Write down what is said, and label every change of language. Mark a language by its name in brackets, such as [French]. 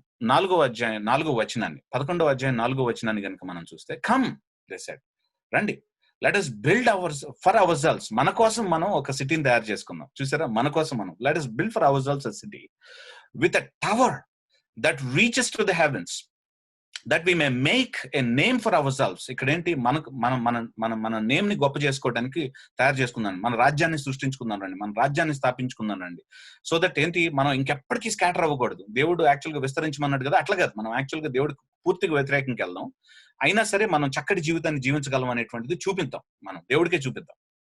[Telugu] 4వ అధ్యాయం 4వ వచనాన్ని, 11వ అధ్యాయం 4వ వచనాన్ని కనుక మనం చూస్తే, [English] come they said, [Telugu] రండి, [English] let us build for hour selves, [Telugu] మన కోసం మనం ఒక సిటీని తయారు చేసుకుందాం. చూసారా, మన కోసం మనం, [English] Let us build for our a city with a tower that reaches to the heavens, that we may make a name for ourselves. [Telugu] ఇక్కడ ఏంటి, మన నేమ్ ని గొప్ప చేసుకోవడానికి తయారు చేసుకుందాం, మన రాజ్యాన్ని సృష్టించుకుందాం రండి, మన రాజ్యాన్ని స్థాపించుకుందాం రండి. సో దట్ ఏంటి, మనం ఇంకెప్పటికీ స్కాటర్ అవ్వకూడదు. దేవుడు యాక్చువల్ గా విస్తరించమన్నాడు కదా, అట్లా కాదు, మనం యాక్చువల్ గా దేవుడికి పూర్తిగా వ్యతిరేకంగా వెళ్దాం, అయినా సరే మనం చక్కటి జీవితాన్ని జీవించగలం అనేటువంటిది చూపిద్దాం, మనం దేవుడికే చూపిద్దాం.